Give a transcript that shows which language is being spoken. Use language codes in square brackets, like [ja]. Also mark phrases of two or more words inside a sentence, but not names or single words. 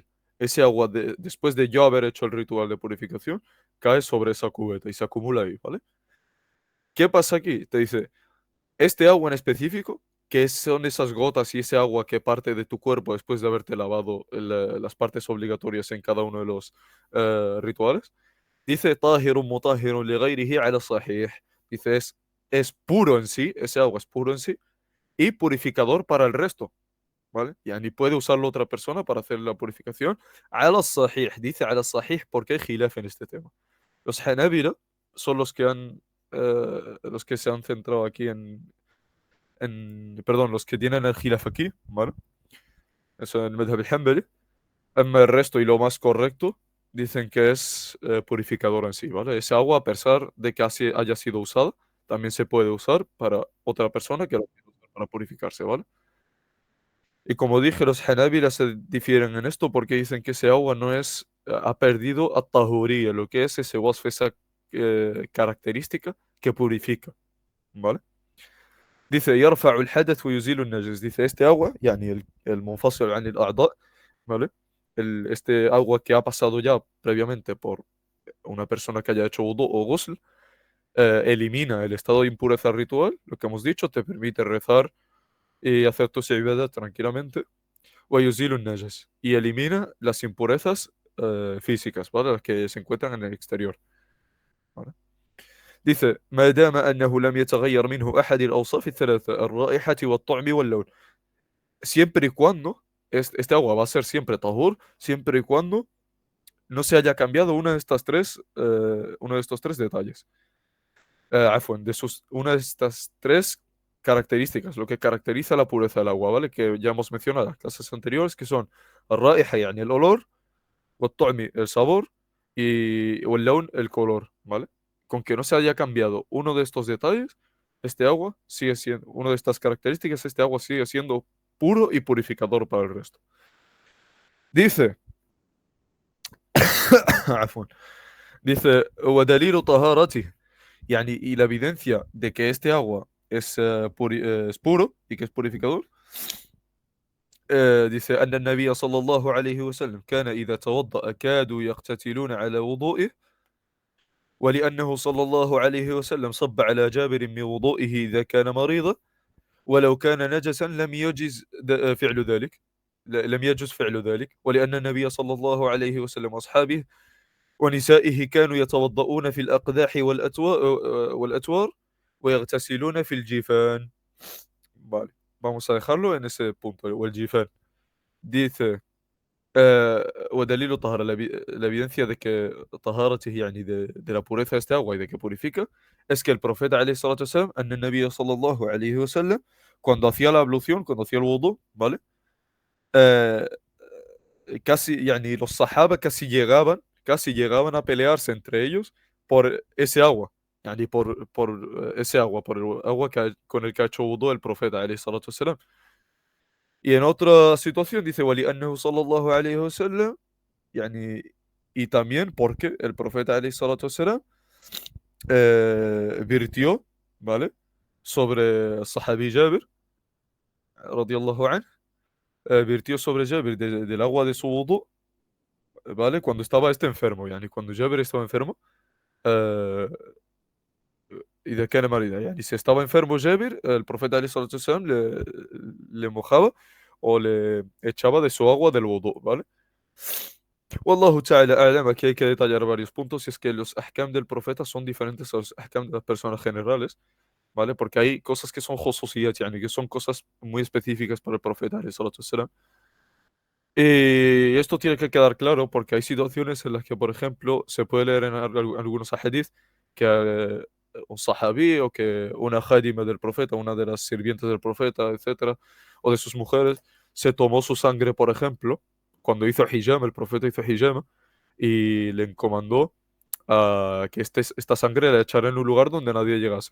[es] Ese agua, después de yo haber hecho el ritual de purificación, cae sobre esa cubeta y se acumula ahí, ¿vale? ¿Qué pasa aquí? Te dice, este agua en específico, son esas gotas y ese agua que parte de tu cuerpo después de haberte lavado las partes obligatorias en cada uno de los rituales, dice [ar] طاهر مطهر لغيره على الصحيح. [es] Dice, es puro en sí, ese agua es puro en sí y purificador para el resto, ¿vale? Yani puede usarlo otra persona para hacer la purificación. [ar] على الصحيح, [es] dice [ar] على الصحيح [es] porque hay khilaf en este tema. Los Hanabila son los que se han centrado aquí perdón, los que tienen el khilaf aquí, ¿vale? Eso en el [ar] مذهب الحنبلي. [es] El resto y lo más correcto dicen que es purificador en sí, ¿vale? Ese agua, a pesar de que haya sido usada, también se puede usar para otra persona que lo quiera usar para purificarse, ¿vale? Y como dije, los Hanabila se difieren en esto porque dicen que ese agua no es, ha perdido at-tahuría, lo que es ese wasf, esa característica que purifica, ¿vale? Dice, [ar] يرفع الحدث ويزيل النجس. [es] Dice, este agua, el [ar] منفصل عن الأعضاء, [es] ¿vale? Este agua que ha pasado ya previamente por una persona que haya hecho wudu o ghusl, elimina el estado de impureza ritual, lo que hemos dicho, te permite rezar y hacer tus ibadat tranquilamente. [ar] ويزيل النجس. [es] Y elimina las impurezas físicas, ¿vale? Las que se encuentran en el exterior, ¿vale? Dice, [ar] ما دام أنه لم يتغير منه أحد الأوصاف الثلاثة الرائحة والطعم واللون. [es] Siempre y cuando, este agua va a ser siempre tahur, siempre y cuando no se haya cambiado uno de estos tres detalles. Afwan, una de estas tres características, lo que caracteriza la pureza del agua, ¿vale? Que ya hemos mencionado en las clases anteriores, que son الرائحة, el olor, والطعم, el sabor, y واللون, el color, ¿vale? Con que no se haya cambiado uno de estos detalles, este agua sigue siendo, una de estas características, este agua sigue siendo puro y purificador para el resto. Dice, [ar] عفوا, dice, ودليل طهارته, [es] y la evidencia de que este agua es puro y que es purificador, dice, [ar] أن النبي صلى الله عليه وسلم كان إذا توضأ كادوا يقتتلون على وضوئه، ولأنه صلى الله عليه وسلم صب على جابر من وضوئه إذا كان مريضا، ولو كان نجسا لم يجز فعل ذلك، لم يجز فعل ذلك، ولأن النبي صلى الله عليه وسلم وأصحابه ونسائه كانوا يتوضؤون في الأقداح والأتوار ويغتسلون في الجيفان. [es] Vale, vamos a dejarlo en ese punto, o el jifán. Dice, [ar] ودليل طهارة, [es] la evidencia de que [ar] طهارته يعني [es] de la pureza de este agua y de que purifica, es que el profeta [ar] عليه الصلاة والسلام, أن النبي صلى الله عليه وسلم, [es] cuando hacía la ablución, cuando hacía el wudu, ¿vale? Eh, casi, يعني los sahaba casi llegaban a pelearse entre ellos por ese agua, يعني por ese agua, por el agua con el que ha hecho wudu el profeta [ar] عليه الصلاة والسلام. [es] Y en otra situación dice, [ar] ولأنه صلى الله عليه وسلم, يعني, [es] y también porque el profeta [ar] عليه الصلاة والسلام, [es] virtió, ¿vale? Sobre Sahabi Jabir, [ar] رضي الله عنه, [es] virtió sobre Jabir del agua de su wudu, ¿vale? Cuando estaba este enfermo, yani cuando Jabir estaba enfermo, eh, y de qué manera, yani si estaba enfermo Jabir, el profeta [ar] عليه الصلاة والسلام [es] le mojaba o le echaba de su agua del wudu, ¿vale? [ar] والله تعالى أعلم, [es] aquí hay que detallar varios puntos, y es que los ahkam del profeta son diferentes a los ahkam de las personas generales, ¿vale? Porque hay cosas que son khususiyat, yani que son cosas muy específicas para el profeta, [ar] عليه الصلاة والسلام. [es] Y esto tiene que quedar claro porque hay situaciones en las que, por ejemplo, se puede leer en algunos hadith que un sahabí o que una jadima del profeta, una de las sirvientes del profeta, etcétera, o de sus mujeres, se tomó su sangre, por ejemplo, cuando hizo hijama, el profeta hizo hijama, y le encomendó a que esta sangre la echara en un lugar donde nadie llegase.